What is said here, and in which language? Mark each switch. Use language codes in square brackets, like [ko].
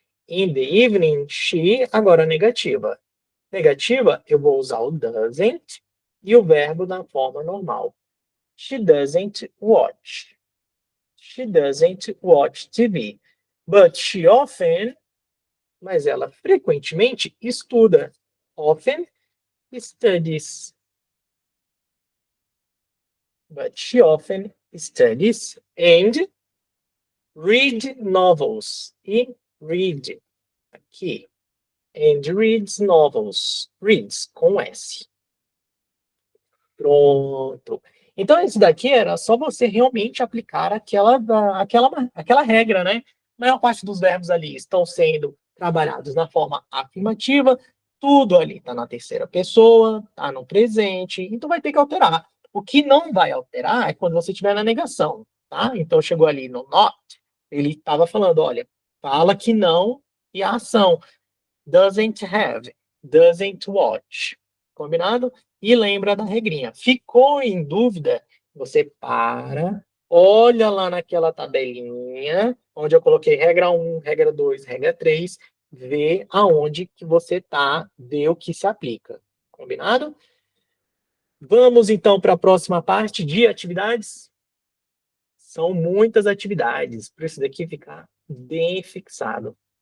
[en] In the evening, she, [pt] agora negativa. Negativa, eu vou usar o doesn't e o verbo na forma normal. [en] She doesn't watch. She doesn't watch TV. But she often, [pt] mas ela frequentemente estuda. [en] Often studies. But she often studies and read novels. E read aqui. And reads novels. [pt] Reads com S. Pronto. Então, esse daqui era só você realmente aplicar aquela regra, né? A maior parte dos verbos ali estão sendo trabalhados na forma afirmativa, tudo ali está na terceira pessoa, está no presente, então vai ter que alterar. O que não vai alterar é quando você estiver na negação, tá? Então, chegou ali no not, ele estava falando, olha, fala que não e a ação. [en] Doesn't have, doesn't watch. [pt] Combinado? E lembra da regrinha. Ficou em dúvida? Você para, olha lá naquela tabelinha, onde eu coloquei regra 1, regra 2, regra 3, vê aonde que você está, vê o que se aplica. Combinado? Vamos então para a próxima parte de atividades. São muitas atividades, para isso daqui ficar bem fixado.